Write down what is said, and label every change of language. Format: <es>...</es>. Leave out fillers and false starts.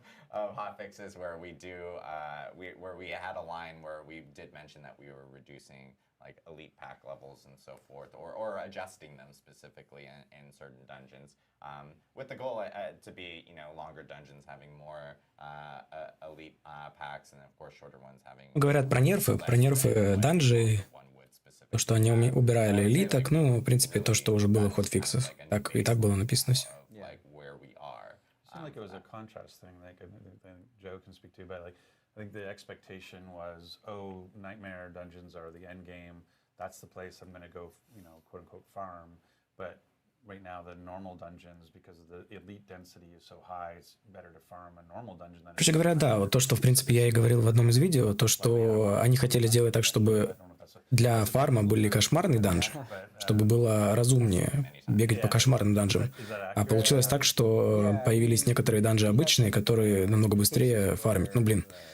<en>Of hot fixes where we do, where we had a line where we did mention that we were reducing like elite pack levels and so forth, or adjusting them specifically in certain dungeons, with the goal to be, longer dungeons having more elite packs, and of course shorter ones having.</en> <ru>Говорят про нерфы данжей, то, что они убирали элиток, ну, в принципе, то, что уже было в хотфиксах. Так, и так было написано все.</ru> <en>Like where we are. It seemed like it was a contrast thing. Like I think Joe can speak to, but like I think the expectation was, oh, nightmare dungeons are the end game. That's the place I'm going to go, quote unquote farm. But right now, the normal dungeons, because the elite density is so high, it's better to farm a normal dungeon than.</en> <ru>Короче говоря, да, вот то, что, в принципе, я и говорил в одном из видео, то, что они хотели сделать так, чтобы для фарма были кошмарные данжи, чтобы было разумнее бегать по кошмарным данжам. А получилось так, что появились некоторые данжи обычные, которые намного быстрее фармят. Ну, блин.</ru>